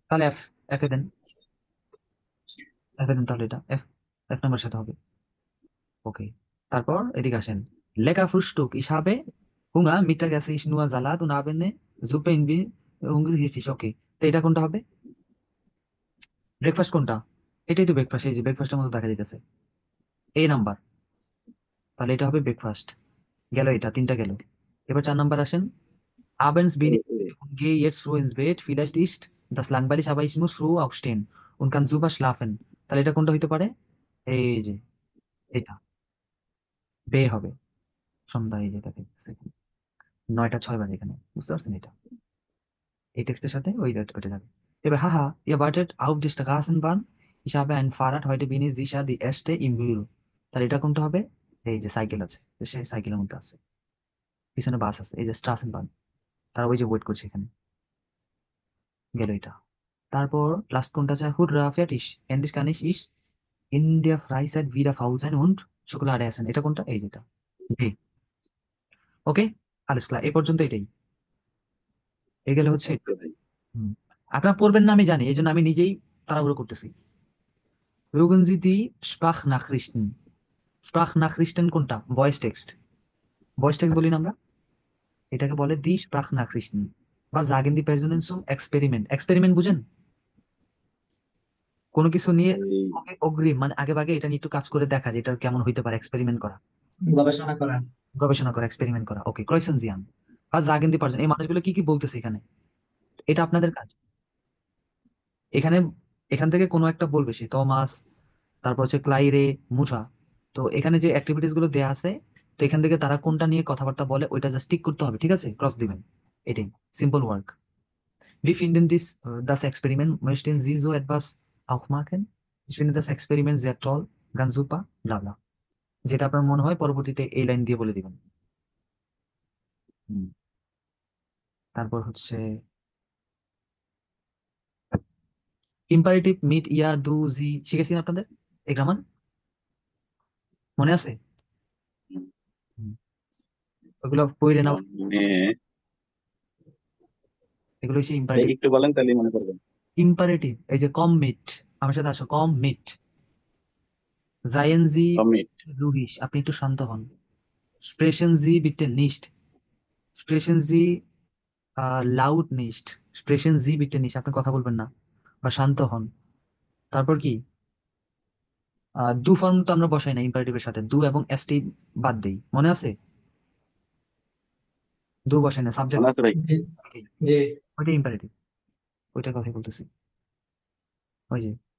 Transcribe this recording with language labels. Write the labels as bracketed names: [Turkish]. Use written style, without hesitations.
[Bangla] তাহলে F, F এ দেন, F এ দেন, তাহলে এটা এফ, এক নম্বর সাথে হবে। ওকে, তারপর এদিকে আসেন। [German] লেcker Frühstück, ich habe Hunger, Mittag esse ich nur Salat und Abende Suppe in wie hungrig ist ich। [Bangla] ওকে, তো এটা কোনটা হবে? ব্রেকফাস্ট কোনটা? এটাই তো ব্রেকফাস্ট, এই যে ব্রেকফাস্টের মতো দেখা যাইতেছে, এই নাম্বার। তাহলে এটা হবে ব্রেকফাস্ট। গেল, এটা তিনটা গেল। এবার 4 নাম্বার আসেন। [German] Abends bin ich müde und gehe jetzt früh ins Bett. Vielleicht ist das langweilig, aber ich muss früh aufstehen und kann super schlafen। [Bangla] তাহলে এটা কোনটা হইতে পারে? এই যে এটা বে হবে, সন্ধ্যা, এই যে এটা দেখতেছি, 9:06 এখানে, বুঝতে পারছেন? এটা এই টেক্সটের সাথে ওইটা যাবে। [German] এবার haha, ihr wartet auf die Straßenbahn, ich habe ein Fahrrad, heute bin ich sicher die erste im Büro। [Bangla] তাহলে এটা কোনটা হবে? এই যে সাইকেল আছে, তো সে সাইকেলের মধ্যে আছে, পিছনে বাস আছে, এই যে স্ট্রাসেনবাহন, তারা ওই যে ওয়েট করছে এখানে। গেল এটা। তারপর লাস্ট কোনটা আছে? [German] হুররা fertig, endlich kann ich in der Freizeit wieder faul sein und Schokolade essen। [Bangla] এটা কোনটা? এই যেটা, জি। ওকে, [German] alles klar, [Bangla] এই পর্যন্ত এটাই। এই গেলে হচ্ছে ওকে ভাই। হুম। আপনারা পড়বেন না আমি জানি, এই জন্য আমি নিজেই তাড়াহুড়ো করতেছি। [German] Mögen Sie die Sprachnachrichten, Sprachnachrichten [Bangla] কোনটা? ভয়েস টেক্সট, ভয়েস টেক্সট বলি না আমরা, এটাকে বলে দি Sprachnachrichten বা [German] sagen die Personen zum Experiment। [Bangla] Experiment বুঝেন? কোনো কিছু নিয়ে এই অগ্রিম, মানে আগে ভাগে এটা নিয়ে একটু কাজ করে দেখা, যে এটা কেমন হইতে পারে, এক্সপেরিমেন্ট করা, গবেষণা করা। গবেষণা করা, এক্সপেরিমেন্ট করা। ওকে, ক্রয়সেনজিয়ান বা জাগেন দি পারসন, এই মানুষগুলো কি কি বলতেছে এখানে, এটা আপনাদের কাজ। এখানে এখান থেকে কোনো একটা বলবে, সে থমাস, তারপর হচ্ছে ক্লাইরে, মুঠা। তো এখানে যে অ্যাক্টিভিটিস গুলো দেয়া আছে, তো এখান থেকে তারা কোনটা নিয়ে কথাবার্তা বলে ওইটা জাস্ট টিক করতে হবে, ঠিক আছে, ক্রস দিবেন। এটাই simple work. [German] Wie finden das Experiment? Möchten Sie so etwas auch machen? Ich finde das Experiment sehr toll, ganz super, bla bla। [Bangla] যেটা আপনার মনে হয় পরবর্তীতে এই লাইন দিয়ে বলে দিবেন। হুম। তারপর হচ্ছে ইম্পারেটিভ মিট ইয়া দু জি শিখেছি না আপনাদের, এই গ্রামার মনে আছে? হুম। ওগুলো পড়ে নাও, মানে এগুলো হচ্ছে ভাই ইম্পারেটিভ। একটু বলেন তাহলে মনে করবেন। ইম্পারেটিভ, এই যে কম মিট, আমার সাথে আসো, কম meet, [German] seien Sie [Bangla] commit. [German] ruhig, [Bangla] আপনি একটু শান্ত হন। [German] Sprechen Sie bitte nicht, sprechen Sie লাউড nicht, sprechen Sie bitte nicht, [Bangla] আপনি কথা বলবেন না বা শান্ত হন। তারপর কি, দু ফর্ম তো আমরা বসাই না ইম্পারেটিভের সাথে, দু এবং এসটি বাদ দেই, মনে আছে? দু বসাই না, সাবজেক্ট মনে আছে ভাই? জি। জি। ওইটা ইম্পারেটিভ, ওইটার কথাই বলতেছি, ওই যে।